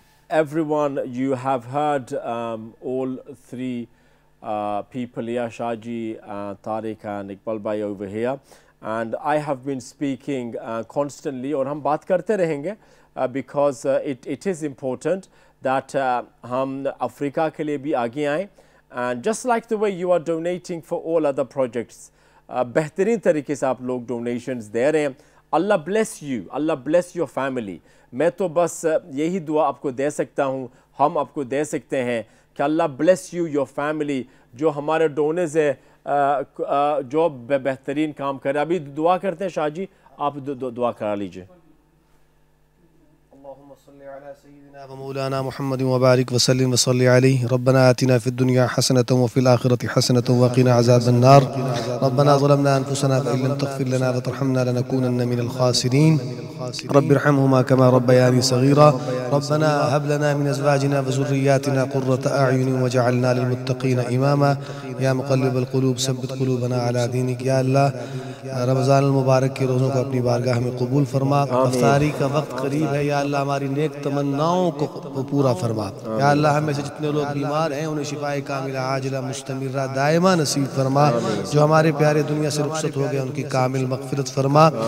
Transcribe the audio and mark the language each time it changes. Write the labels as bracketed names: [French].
[English] Everyone, you have heard all three people here, Shaji, Tariq and Iqbal Bhai over here. And I have been speaking constantly, [Urdu] اور ہم بات کرتے رہیں گے [English] because it is important that [Urdu] ہم افریقہ کے لیے بھی آگے آئیں. [English] And just like the way you are donating for all other projects, [Urdu] بہترین طریقے سے آپ لوگ ڈونیشنز دے رہے ہیں. [English] اللہ bless you, اللہ bless your family. [Urdu] میں تو بس یہی دعا آپ کو دے سکتا ہوں، ہم آپ کو دے سکتے ہیں کہ [English] اللہ bless you your family. [Urdu] جو ہمارے ڈونرز ہیں جو بہترین کام کریں. ابھی دعا کرتے ہیں. شاہ جی آپ دعا کرا لیجئے. [Arabic] اللهم صل على سيدنا ومولانا محمد وبارك وسلم وصل عليه. ربنا آتنا في الدنيا حسنة وفي الآخرة حسنة وقنا عذاب النار. ربنا ظلمنا أنفسنا فإن لم تغفر لنا وترحمنا لنكونن من الخاسرين. رب ارحمهما كما ربياني صغيرا. ربنا هب لنا من أزواجنا وذرياتنا قرة أعين واجعلنا للمتقين إماما. يا مقلب القلوب ثبت قلوبنا على دينك. [Urdu] یا اللہ رمضان المبارک کے روزوں کو اپنی بارگاہ میں قبول فرما. افطاری کا وقت قریب ہے. یا اللہ ہماری نیک تمناؤں کو پورا فرما. یا اللہ ہمیں سے جتنے لوگ بیمار ہیں انہیں شفائے کاملہ عاجلہ مستمرہ دائمہ نصیب فرما. جو ہمارے پیارے دنیا سے رخصت ہو گئے ان کی کامل مغفرت فرما.